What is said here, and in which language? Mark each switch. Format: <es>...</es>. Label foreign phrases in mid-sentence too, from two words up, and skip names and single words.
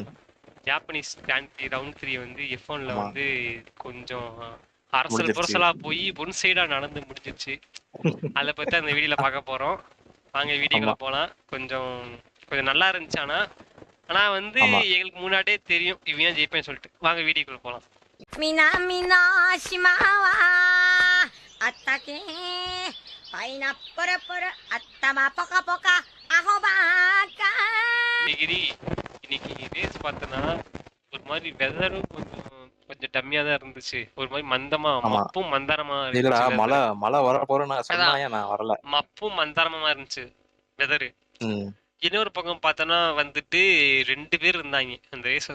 <ta>ஜாப்பனீஸ் கிராண்ட் ப்ரீ ரவுண்ட் 3 வந்து F1ல ஆமா வந்து கொஞ்சம் அரசல் முடிஞ்சிருச்சு. புரசலா போய்</ta> <en>one side</en> <ta>நடந்து முடிஞ்சிருச்சு. அதை பத்தி அந்த வீடியோல பார்க்க போறோம். வாங்க வீடியோக்குள்ள ஆமா போலாம். கொஞ்சம் கொஞ்சம் நல்லா இருந்துச்சு. ஆனா வந்து ஆமா எங்களுக்கு முன்னாடியே தெரியும் இவன் ஜெயிப்பேன்னு சொல்லிட்டு. வாங்க வீடியோக்குள்ள போலாம்.</ta> <ja>南の島はあったけパイナップルプル頭ポカポカアホばっか</ja> <ta>டிகிரி இன்னைக்கு ரேஸ் பார்த்தனா ஒரு மாதிரி வெதரும் கொஞ்சம் கொஞ்சம் டம்மியா தான் இருந்துச்சு. ஒரு மாதிரி மந்தமா ஆமா மப்பும் மந்தாரமா இல்லடா, இருந்துச்சு மழை வெதர். மழை வர போறேன்னு நான் அதான் சொன்னாயே, நான் வரல. மப்பும் மந்தாரமா இருந்துச்சு வெதரு. ம் இன்னொரு பக்கம் பார்த்தோன்னா வந்துட்டு 2 பேர் இருந்தாங்க அந்த ரேஸ்.</ta>